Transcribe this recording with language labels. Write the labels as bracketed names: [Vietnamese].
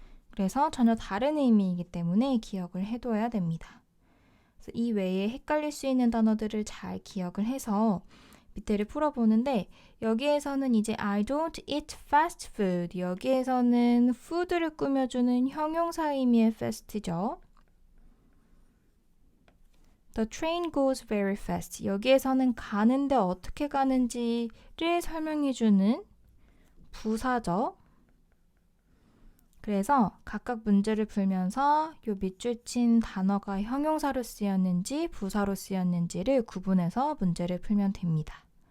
[Korean] 그래서 전혀 다른 의미이기 때문에 기억을 해둬야 됩니다. 그래서 이 외에 헷갈릴 수 있는 단어들을 잘 기억을 해서 밑에를 풀어보는데 여기에서는 이제 [English] I don't eat fast food. [Korean] 여기에서는 food를 꾸며주는 형용사 의미의 fast죠. [English] The train goes very fast. [Korean] 여기에서는 가는데 어떻게 가는지를 설명해주는 부사죠. 그래서 각각 문제를 풀면서 요 밑줄 친 단어가 형용사로 쓰였는지 부사로 쓰였는지를 구분해서 문제를 풀면 됩니다.